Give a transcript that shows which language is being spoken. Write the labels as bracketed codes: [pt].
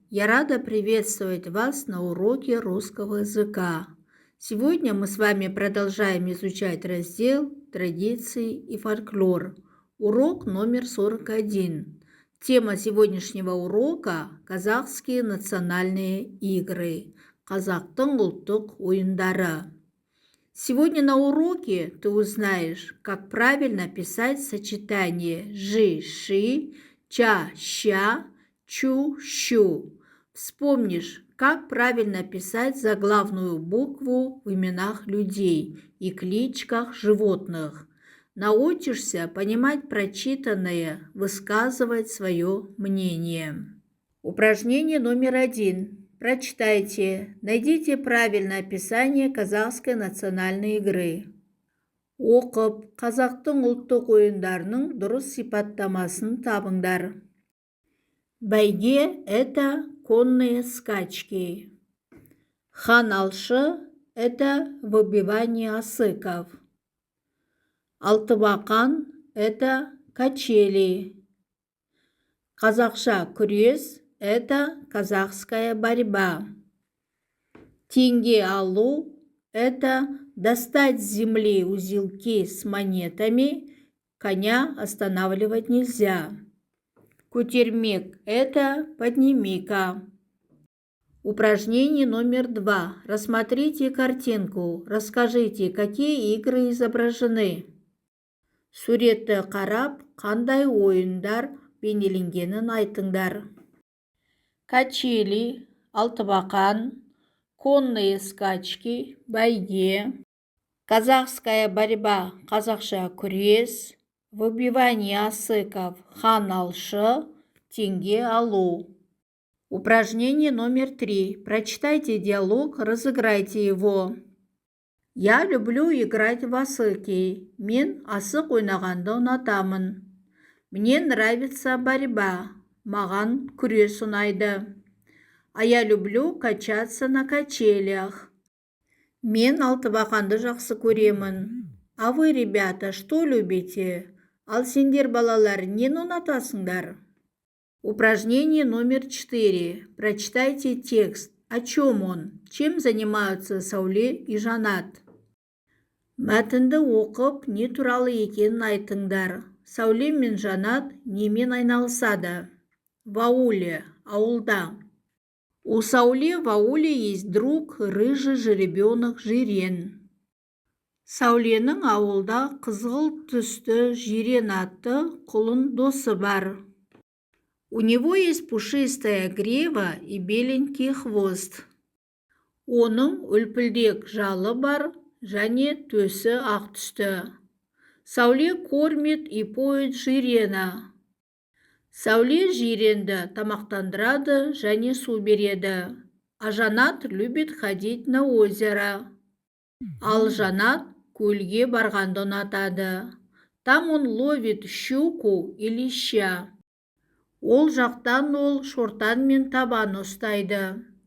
[ru] Я рада приветствовать вас на уроке русского языка. Сегодня мы с вами продолжаем изучать раздел «Традиции и фольклор». Урок номер 41. Тема сегодняшнего урока – казахские национальные игры. [kk] Қазақтың ұлттық ойындары. [ru] Сегодня на уроке ты узнаешь, как правильно писать сочетание жи-ши, ча-ща, чу-щу. Вспомнишь, как правильно писать заглавную букву в именах людей и кличках животных. Научишься понимать прочитанное, высказывать свое мнение. Упражнение номер 1. Прочитайте, найдите правильное описание казахской национальной игры. [kk] Оқып, қазақтың ұлттық ойындарының дұрыс сипаттамасын табыңдар. [ru] Бәйге – это конные скачки. Ханалшы – это выбивание осыков. Алтыбақан – это качели. Қазақша күрес – это казахская борьба. Тенге алу – это достать с земли узелки с монетами, коня останавливать нельзя. Көтермек – это подними-ка. Упражнение номер 2. Рассмотрите картинку. Расскажите, какие игры изображены. [kk] Суретті қарап, қандай ойындар бейнеленгенін айтыңдар. [ru] Качели, алтыбақан, конные скачки, бәйге, казахская борьба, қазақша күрес, выбивание осыков, хан алшы, тенге алу. Упражнение номер 3. Прочитайте диалог, разыграйте его. Я люблю играть в осыки. [kk] Мен асық ойнағанды ұнатамын. [ru] Мне нравится борьба. [kk] Маған күрес ұнайды. [ru] А я люблю качаться на качелях. [kk] Мен алтыбақанды жақсы көремін. [ru] А вы, ребята, что любите? [kk] Ал сендер, балалар, нені ұнатасыңдар? [ru] Упражнение номер 4. Прочитайте текст. О чем он? Чем занимаются Сауле и Жанат? [kk] Мәтінді оқып, не туралы екенін айтыңдар. Сауле мен Жанат немен айналысады? [ru] В ауле, [kk] ауылда. [ru] У Сауле в ауле есть друг, рыжий жеребенок Жирен. [kk] Сауленің ауылда қызғылт түсті Жирен атты құлын досы бар. [ru] У него есть пушистая грива и беленький хвост. [kk] Оның үлпілдек жалы бар, және төсі ақ түсті. [ru] Сауле кормит и поет Жирена. [kk] Сауле Жиренді тамақтандырады және су береді. [ru] А Жанат любит ходить на озеро. [kk] Ал Жанат көлге барғанды ұнатады. [ru] Там он ловит щуку и леща. [kk] Ол жақтан ол шортан мен табан ұстайды.